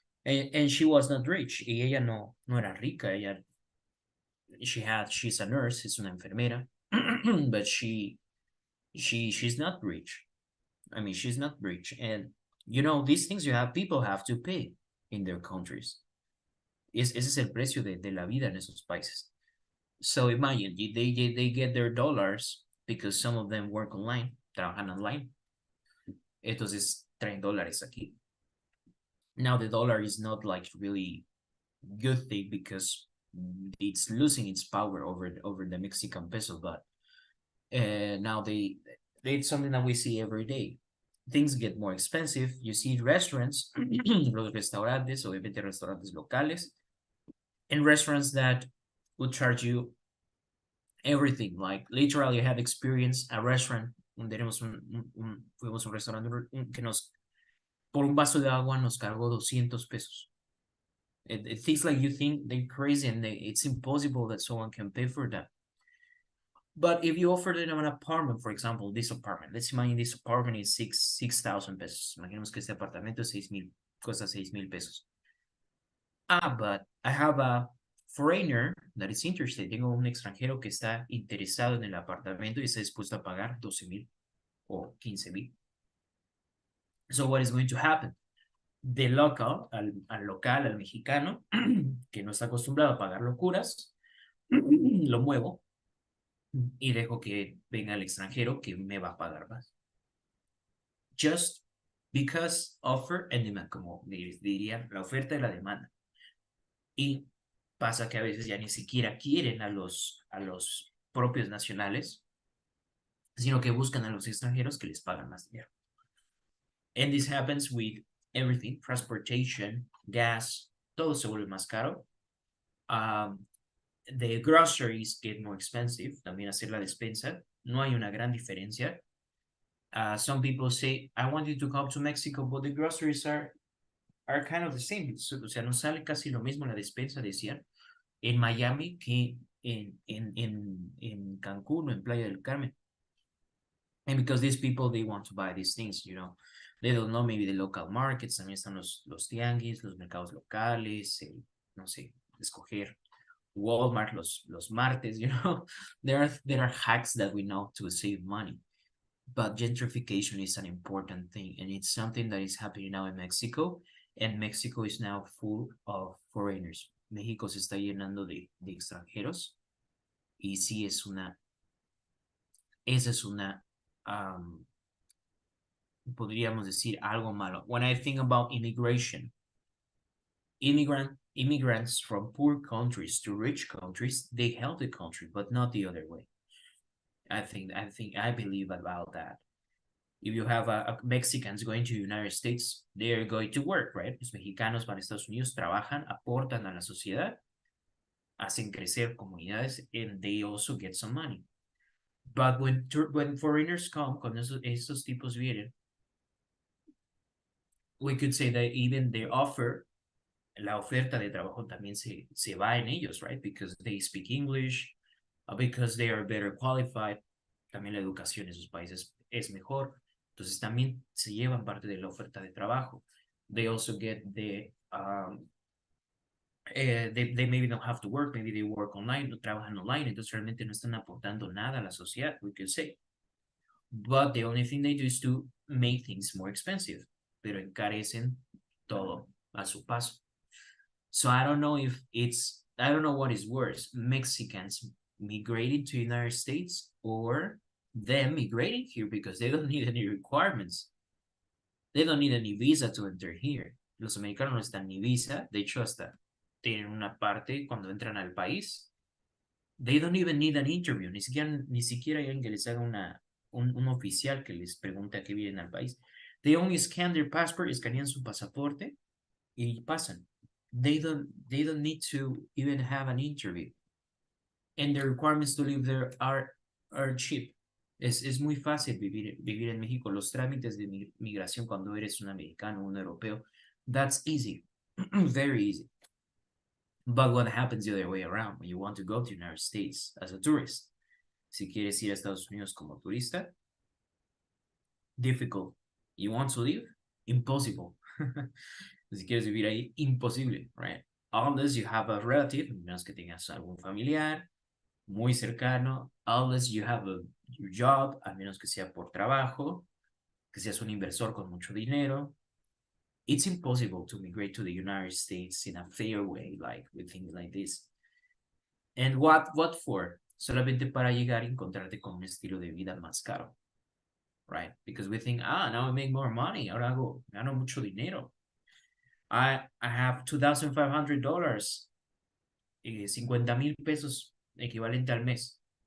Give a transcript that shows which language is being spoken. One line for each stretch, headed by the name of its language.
English: And she was not rich,
Spanish: y ella no era rica,
English: she's a nurse,
Spanish: es una enfermera,
English: but she's not rich. I mean, she's not rich, and you know, these things people have to pay in their countries.
Spanish: Ese es el precio de la vida en esos países.
English: So imagine, they get their dollars because some of them work online,
Spanish: trabajan online. Entonces, traen dólares aquí.
English: Now the dollar is not like really good thing because it's losing its power over the Mexican peso, but now it's something that we see every day. Things get more expensive. You see restaurants,
Spanish: los restaurantes, obviamente restaurantes locales,
English: and restaurants that would charge you everything. Like literally, I have experienced a restaurant
Spanish: donde fuimos a un restaurante que por un vaso de agua nos cargó 200 pesos.
English: It things like you think they're crazy and it's impossible that someone can pay for that. But if you offer them an apartment, for example, this apartment, let's imagine this apartment is 6,000 pesos.
Spanish: Imaginemos que este apartamento es 6,000, cuesta 6,000 pesos.
English: But I have a foreigner that is interested.
Spanish: Tengo un extranjero que está interesado en el apartamento y está dispuesto a pagar 12,000 o 15,000.
English: So what is going to happen? The local,
Spanish: al mexicano, que no está acostumbrado a pagar locuras, lo muevo y dejo que venga el extranjero que me va a pagar más.
English: Just because offer and demand,
Spanish: como diría, la oferta y la demanda. Y pasa que a veces ya ni siquiera quieren a los propios nacionales, sino que buscan a los extranjeros que les pagan más dinero.
English: And this happens with everything, transportation, gas,
Spanish: todo se vuelve más caro.
English: The groceries get more expensive,
Spanish: también hacer la despensa, no hay una gran diferencia.
English: Some people say, I want you to come to Mexico, but the groceries are kind of the same.
Spanish: O sea, nos sale casi lo mismo la despensa, decían, en Miami que en Cancún o en Playa del Carmen.
English: And because these people, they want to buy these things, you know, they don't know maybe the local markets,
Spanish: también están los tianguis, los mercados locales, no sé, escoger Walmart los martes,
English: you know, there are hacks that we know to save money. But gentrification is an important thing, and it's something that is happening now in Mexico, and Mexico is now full of foreigners.
Spanish: México se está llenando de extranjeros, y sí esa es una, podríamos decir algo malo.
English: When I think about immigration, immigrants from poor countries to rich countries, they help the country, but not the other way. I believe about that. If you have Mexicans going to the United States, they are going to work, right?
Spanish: Los mexicanos van a Estados Unidos, trabajan, aportan a la sociedad, hacen crecer comunidades,
English: and they also get some money. But when foreigners come,
Spanish: cuando esos tipos vienen,
English: we could say that even their offer,
Spanish: la oferta de trabajo también se va en ellos, right?
English: Because they speak English, because they are better qualified.
Spanish: También la educación en sus países es mejor. Entonces también se llevan parte de la oferta de trabajo.
English: They also get they maybe don't have to work, maybe they work online,
Spanish: no trabajan online, entonces realmente no están aportando nada a la sociedad,
English: we could say. But the only thing they do is to make things more expensive,
Spanish: pero encarecen todo a su paso.
English: So I don't know what is worse, Mexicans migrating to the United States or them migrating here because they don't need any requirements. They don't need any visa to enter here.
Spanish: Los americanos no están ni visa, de hecho hasta tienen una parte cuando entran al país.
English: They don't even need an interview,
Spanish: ni siquiera hay alguien que les haga un oficial que les pregunte a qué vienen al país.
English: They only scan their passport,
Spanish: escanean su pasaporte y pasan.
English: They don't need to even have an interview. And the requirements to live there are cheap.
Spanish: Es muy fácil vivir en México. Los trámites de migración cuando eres un americano, un europeo,
English: that's easy, very easy. But what happens the other way around when you want to go to the United States as a tourist?
Spanish: Si quieres ir a Estados Unidos como turista,
English: difficult. You want to live? Impossible.
Spanish: Si quieres vivir ahí, imposible, right?
English: Unless you have a relative,
Spanish: menos que tengas algún familiar muy cercano,
English: unless you have your job,
Spanish: a menos que sea por trabajo, que seas un inversor con mucho dinero.
English: It's impossible to migrate to the United States in a fair way, like with things like this. And what for?
Spanish: Solamente para llegar y encontrarte con un estilo de vida más caro, right?
English: Because we think, now I make more money,
Spanish: ahora gano mucho dinero.
English: I have $2,500,
Spanish: 50,000 pesos equivalente al mes.